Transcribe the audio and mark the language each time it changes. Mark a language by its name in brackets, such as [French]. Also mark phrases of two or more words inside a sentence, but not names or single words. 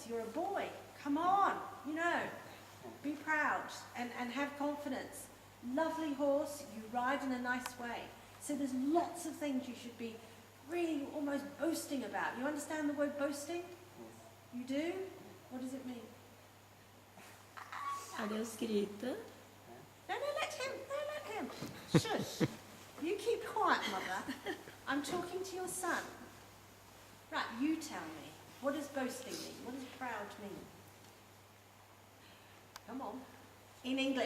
[English] You're a boy. Come on, you know. Be proud and have confidence. Lovely horse, you ride in a nice way. So there's lots of things you should be really almost boasting about. You understand the word boasting? Yes. You do? What does it mean? [Norwegian] Er det å skryte? [English] No, let him. No, let him. Shush. You keep quiet, Mother. I'm talking to your son. Right, you tell me. What does boasting mean? What does proud mean? Come on. In English.